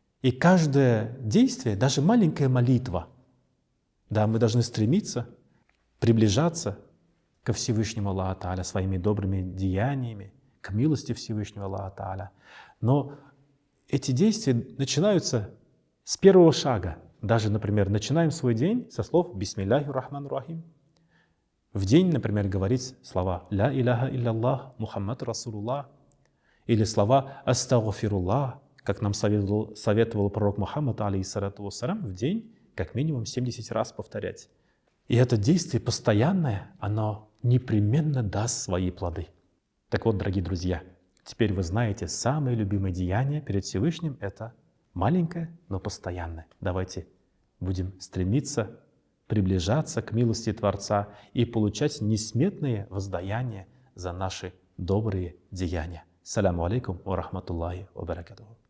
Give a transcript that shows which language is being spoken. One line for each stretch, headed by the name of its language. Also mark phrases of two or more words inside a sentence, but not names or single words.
Russian: И каждое действие, даже маленькая молитва, да, мы должны стремиться приближаться ко Всевышнему Аллаху Тааля своими добрыми деяниями, к милости Всевышнего Аллаха Тааля. Но эти действия начинаются с первого шага. Даже, например, начинаем свой день со слов
Arabic: «بسم الله الرحمن الرحيم».
Russian: В день, например, говорить слова
Arabic: «لا إله إلا الله محمد رسول الله»
Russian: или слова «Астагфируллах», как нам советовал пророк Мухаммад,
Arabic: عليه الصلاة والسلام,
Russian: в день как минимум 70 раз повторять. И это действие постоянное, оно непременно даст свои плоды. Так вот, дорогие друзья, теперь вы знаете, самое любимое деяние перед Всевышним — это маленькое, но постоянное. Давайте будем стремиться приближаться к милости Творца и получать несметные воздаяния за наши добрые деяния.
Arabic: السلام عليكم ورحمة الله وبركاته.